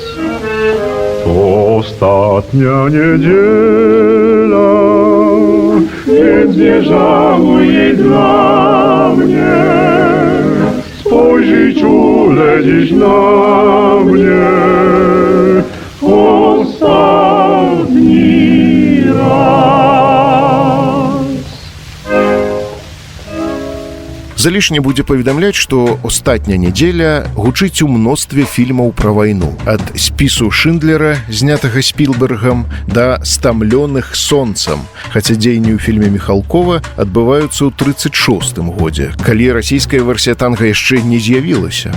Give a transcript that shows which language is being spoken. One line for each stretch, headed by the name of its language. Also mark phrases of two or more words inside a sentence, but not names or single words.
Polish: To ostatnia niedziela, więc nie żałuj jej dla mnie. Spojrzyj czule dziś na mnie ostatni raz.
Belarusian: Залішне будзе паведамляць, што астатня нядзеля гучыць у мностве фільмаў пра вайну. Ад спісу Шындлера, знятага Спілбергам, да «Стамлёных сонцам», хаця дзеянні ў фільме Міхалкова адбываюцца ў 36-м годзе, калі расійская версія танга яшчэ не з'явілася.